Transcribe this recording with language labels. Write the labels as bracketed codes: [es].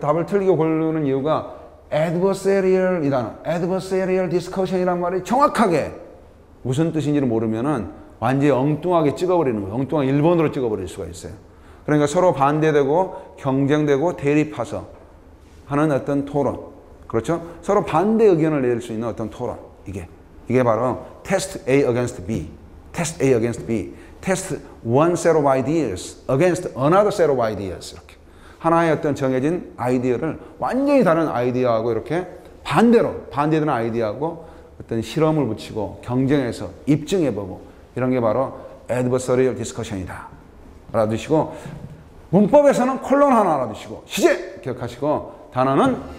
[ko] 답을 틀리게 고르는 이유가 adversarial 이 단어 adversarial discussion이란 말이 정확하게 무슨 뜻인지를 모르면은 완전히 엉뚱하게 찍어버리는 거예요. 엉뚱하게 일본어로 찍어버릴 수가 있어요. 그러니까 서로 반대되고 경쟁되고 대립해서 하는 어떤 토론. 그렇죠? 서로 반대 의견을 낼 수 있는 어떤 토론. [en] 이게 바로 test A against B. test A against B. test one set of ideas against another set of ideas. [ko] 이렇게. 하나의 어떤 정해진 아이디어를 완전히 다른 아이디어하고 이렇게 반대되는 아이디어하고 어떤 실험을 붙이고 경쟁해서 입증해보고 이런 게 바로 adversarial discussion이다. 알아두시고 문법에서는 콜론 하나 알아두시고 시제 기억하시고 단어는